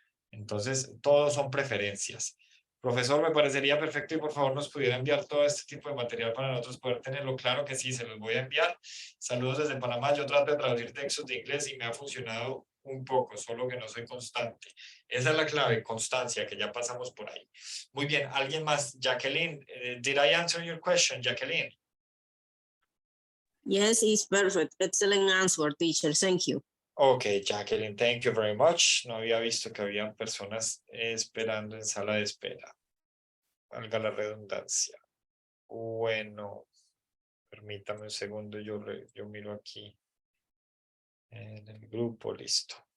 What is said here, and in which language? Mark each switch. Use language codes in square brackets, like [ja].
[es] Entonces, todos son preferencias. Profesor, me parecería perfecto y por favor nos pudiera enviar todo este tipo de material para nosotros poder tenerlo claro que sí, se los voy a enviar. Saludos desde Panamá. Yo trato de traducir textos de inglés y me ha funcionado un poco, solo que no soy constante. Esa es la clave, constancia, que ya pasamos por ahí. Muy bien, ¿alguien más? [en] Jacqueline, did I answer your question, Jacqueline? Yes, it's perfect. Excellent answer, teacher. Thank you. Ok, Jacqueline, thank you very much. [es] No había visto que habían personas esperando en sala de espera. Valga la redundancia. Bueno, permítame un segundo, yo miro aquí en el grupo, listo.